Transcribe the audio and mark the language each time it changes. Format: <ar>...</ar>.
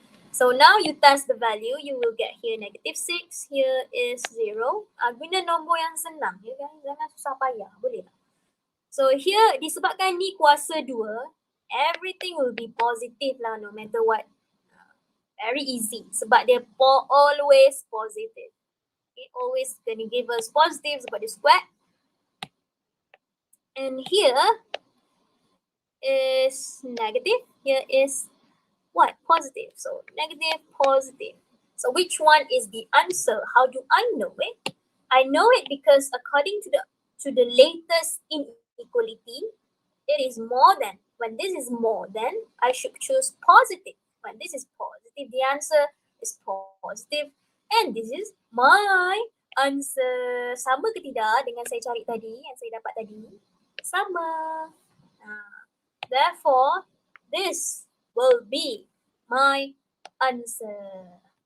<en>So now you test the value, you will get here negative 6, here is 0.</en> <ms>Guna nombor yang senang ya kan? Jangan susah payah, boleh tak?</ms> <en>So here</en> <ms>disebabkan ni kuasa 2,</ms> <en>everything will be positive lah no matter what. Very easy sebab dia always positive. It always gonna give us positive</en> <ms>sebab dia square.</ms> <en>And here is negative, here is what? Positive. So negative, positive. So which one is the answer? How do I know it? I know it because according to the latest inequality, it is more than. When this is more than, I should choose positive. When this is positive, the answer is positive. And this is my answer.</en> <ms>Sama ke tidak dengan saya cari tadi, yang saya dapat tadi? Sama.</ms> <en>Therefore, this will be my answer.</en>